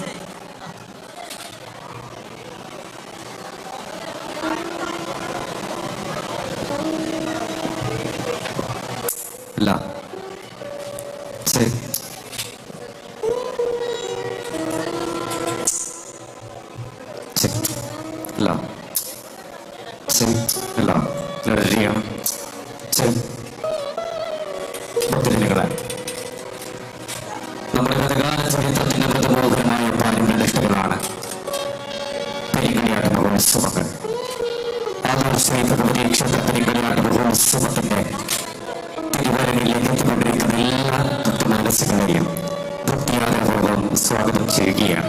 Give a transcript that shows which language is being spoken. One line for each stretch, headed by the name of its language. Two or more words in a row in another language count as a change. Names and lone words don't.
Kannada: ಇಲ್ಲ ಸರಿ ಇಲ್ಲ ಸರಿ ಇಲ್ಲ ನಡೆಯ ಸರಿ ಭಕ್ತಜನಗಳೇ,
Malayalam: നമ്മുടെ ഗതകാല ചരിത്രത്തിന്റെ മൃതമോഹനായ പാരമ്പര്യനിഷ്ഠകളാണ് പെരിങ്കളിയാട്ട മഹോത്സവങ്ങൾ. ആദൂർ ശ്രീ ഭഗവതി ക്ഷേത്ര പെരിങ്കളിയാട്ട മഹോത്സവത്തിന്റെ തിരുവരങ്ങളിലേക്ക് എത്തിക്കൊണ്ടിരിക്കുന്ന എല്ലാ ഭക്തമനസ്സുകളെയും ഭക്തിയാദരപൂർവ്വം സ്വാഗതം ചെയ്യുകയാണ്.